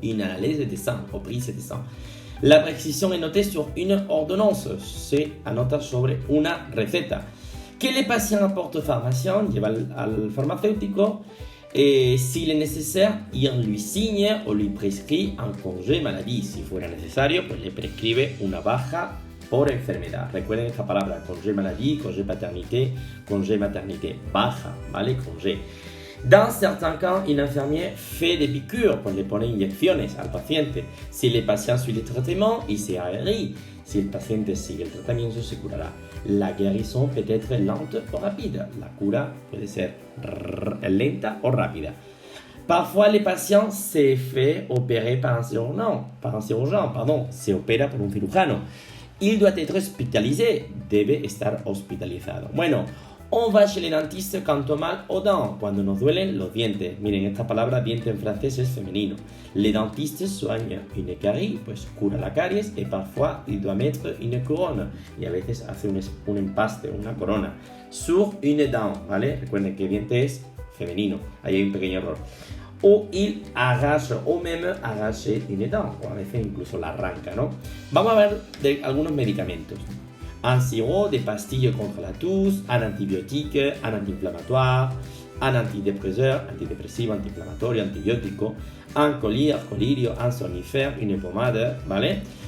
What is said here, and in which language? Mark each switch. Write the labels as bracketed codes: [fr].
[fr] Une analyse de sang, o prise de sang. La prescripción est notée sur une ordonnance, [es] se anota sobre una receta. [fr] Que le patient apporte au pharmacien, [es] lleva al farmacéutico, [fr] s'il est nécessaire, il lui signe o lui prescrit un congé maladie. [es] Si fuera necesario, pues le prescribe una baja por enfermedad. Recuerden esta palabra, congé maladie, congé paternité, congé maternité, baja, ¿vale? Congé. [fr] Dans certains cas, un infirmier fait des piqûres, [es] pues le pone inyecciones al paciente. [fr] Si le patient suit le traitement, il se guérit. [es] Si el paciente sigue el tratamiento, se curará. [fr] La guérison peut être lente o rapide. [es] La cura puede ser lenta o rápida. [fr] Parfois, les patients se fait opérer par un chirurgien, [es] se opera por un cirujano. [fr] Il doit être hospitalisé, [es] debe estar hospitalizado. [fr] Bueno, on va chez le dentiste quand on mal aux dents, [es] cuando nos duelen los dientes. Miren, esta palabra diente en francés es femenino. [fr] Les dentistes soignent une carie, [es] pues cura la caries, [fr] et parfois il doit mettre une couronne, [es] y a veces hace un empaste, una corona, [fr] sur une dent, ¿vale? [es] Recuerden que diente es femenino, ahí hay un pequeño error. [fr] O il arrache, o même arrache une dent, [es] o a veces incluso la arranca, ¿no? Vamos a ver de algunos medicamentos. [fr] Un sirop, des pastilles contre la toux, un antibiotique, un anti-inflammatoire, un antidépresseur, [es] antidepresivo, antiinflamatorio, antibiótico, [fr] un colirio, un somnifère, une pommade, ¿vale?